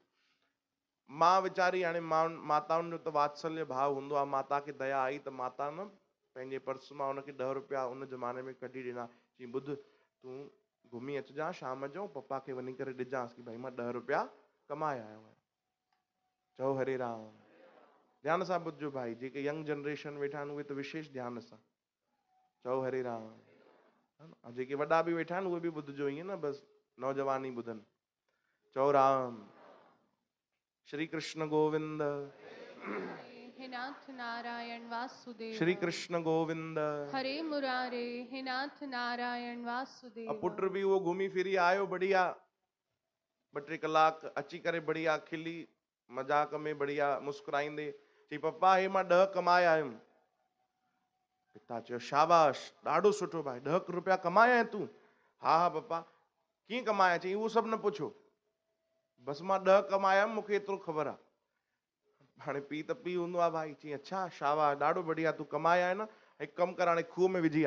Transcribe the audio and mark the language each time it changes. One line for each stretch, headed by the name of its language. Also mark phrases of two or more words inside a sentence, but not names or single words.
Sindhi: मां वीचारी, हाणे माताउनि जो त वात्सल्य भाव हूंदो आहे, माता खे दया आई त माता न पंहिंजे पर्स मां हुनखे 10 रुपया उन ज़माने में कढी ॾिना, चई ॿुध तूं घुमी अचिजांइ शाम जो, पप्पा खे वञी करे ॾिजांसि कि भाई मां 10 रुपया कमाए आयो आहियां। चओ हरे राम। ध्यान सां ॿुधजो भाई, जेके यंग जनरेशन वेठा आहिनि उहे त विशेष ध्यान सां। चओ हरे राम। जेके वॾा बि वेठा आहिनि उहे बि ॿुधजो, ईअं न बसि नौजवान ई ॿुधनि। चओ राम। श्री कृष्ण गोविंद। हे नाथ नारायण वासुदेव। श्री कृष्ण गोविंद। हरे मुरारे, हे नाथ नारायण वासुदेव। अब पुट भी वो घूमी फिरी आयो बढ़िया, 2-3 कलाक अची करे बढ़िया खिली मजाक में बढ़िया मुस्कुराईंदे चई पप्पा हे मां 10 कमाए आयुमि। पिता चयो शाबाश, ॾाढो सुठो भाई, 10 रुपया कमाया आहिनि तूं? हा हा पप्पा। कीअं कमाया? चई उहो सभु न पुछो, बसि मां 10 कमाया आयुमि, मूंखे एतिरो ख़बर आहे। हाणे पीउ त पीउ हूंदो आहे भाई, चई अच्छा शाबाश, ॾाढो बढ़िया, तूं कमाया आहे न, हिकु कमु कर, हाणे खूह में विझी आ।